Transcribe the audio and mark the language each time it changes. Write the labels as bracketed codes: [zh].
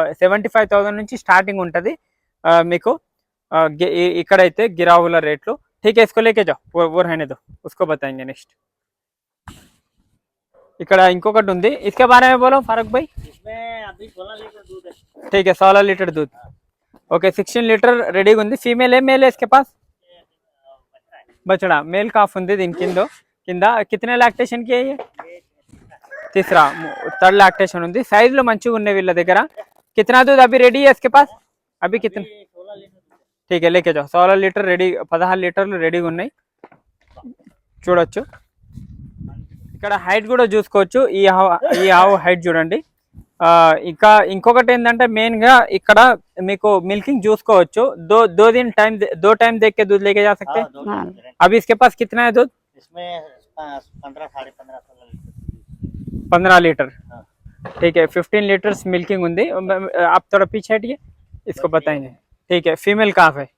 [te] 75,000 నుంచి స్టార్టింగ్ ఉంటుంది మీకు ఇక్కడైతే గిరావుల రేట్లు. [hi] ठीक है, इसको लेके जाओ, वो रहने दो, उसको बताएंगे नेक्स्ट. [te] ఇక్కడ ఇంకొకటి ఉంది, [hi] इसके बारे में बोलो फारूक भाई. इसमें अभी 16 लीटर दूध है. ठीक है, 16 लीटर दूध. ओके, 16 लीटर [te] రెడీగా ఉంది. ఫీమేల్ ఏ మేల్ [hi] इसके पास? बछड़ा मेल काफ [te] ఉంది దీని కింద. [hi] कितने लैक्टेशन की है ये? तीसरा. [te] थर्ड लैक्टेशन ఉంది. సైజులు మంచిగా ఉన్నాయి వీళ్ళ దగ్గర. [hi] कितना दूध अभी रेडी है इसके पास? अभी कितना? 16 लीटर. ठीक है, लेके जाओ. [te] 16 లీటర్ రెడీ, 16 లీటర్లు రెడీగా ఉన్నాయి. చూడొచ్చు. ఇక్కడ హైట్ కూడా చూసుకోవచ్చు. ఈ ఆవు హైట్ చూడండి. ఇంకా ఇంకొకటి ఏంటంటే మెయిన్ గా ఇక్కడ మీకు మిల్కింగ్ చూసుకోవచ్చు. [hi] दो टाइम देख के दूध लेके जा सकते हैं. अभी इसके पास कितना है दूध? इसमें 15 साढ़े 15 15 लीटर. ठीक है, 15 लीटर्स मिल्किंग [te] ఉంది. [hi] आप थोड़ा पीछे हटिए, इसको बताएंगे. ठीक है. फीमेल काफ है.